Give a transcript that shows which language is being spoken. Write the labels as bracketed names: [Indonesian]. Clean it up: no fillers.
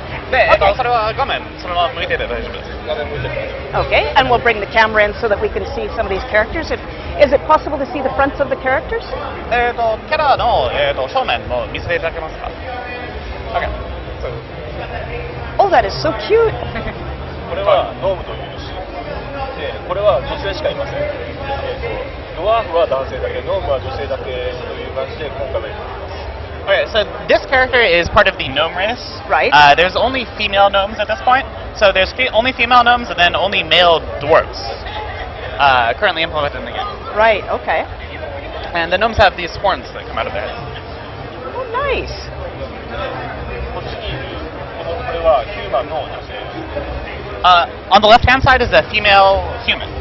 [Japanese] で、それは画面そのまま向いてて大丈夫です。画面向いてて大丈夫。 [English] Okay, and we'll bring the camera in so that we can see some of these characters. Is it possible to see the fronts of the characters? [Japanese] キャラの、正面も見せていただけますか。 [English] Okay. Oh, that is so cute. [Japanese] これはノームという種で、これは女性しかいません。ドワーフは男性だけ、ノームは女性だけという感じで今回はやっています。 [English] Okay, so this character is part of the gnome race. Right. There's only female gnomes at this point. So there's only female gnomes and then only male dwarves currently implemented in the game. Right, okay. And the gnomes have these horns that come out of their heads. Oh, nice. [Japanese] こっちにいるこれはヒューマンの女性。 [English] On the left-hand side is a female human.